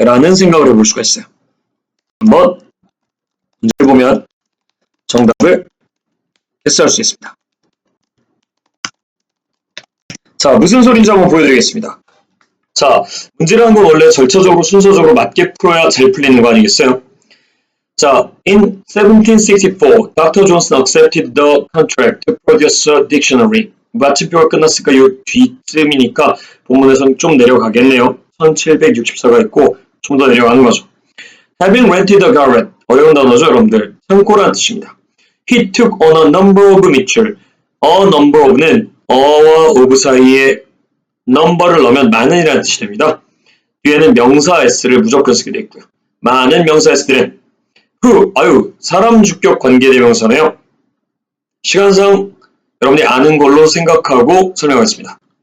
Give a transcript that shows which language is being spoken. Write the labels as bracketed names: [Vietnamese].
[Korean] 라는 생각을 해볼 수가 있어요. 한번 문제를 보면 정답을 게스할 수 있습니다. 자, 무슨 소리인지 한번 보여드리겠습니다. 자, 문제라는 건 원래 절차적으로 순서적으로 맞게 풀어야 잘 풀리는 거 아니겠어요? [English] 자, in 1764, Dr. Johnson accepted the contract to produce a dictionary. [Korean] 마침표가 끝났으니까 이 뒤쯤이니까 본문에서는 좀 내려가겠네요. 1764가 있고 좀 더 내려가는 거죠. [English] Having rented a garret, [Korean] 어려운 단어죠 여러분들. 창고란 뜻입니다. [English] He took on a number of mitchell. [Korean] A number of는 어와 of 사이에 number를 넣으면 많은이라는 뜻이 됩니다. 뒤에는 명사 s를 무조건 쓰게 되어 있고요. 많은 명사 s들은 사람 주격 관계대명사네요. 시간상 여러분이 아는 걸로 생각하고 설명하겠습니다.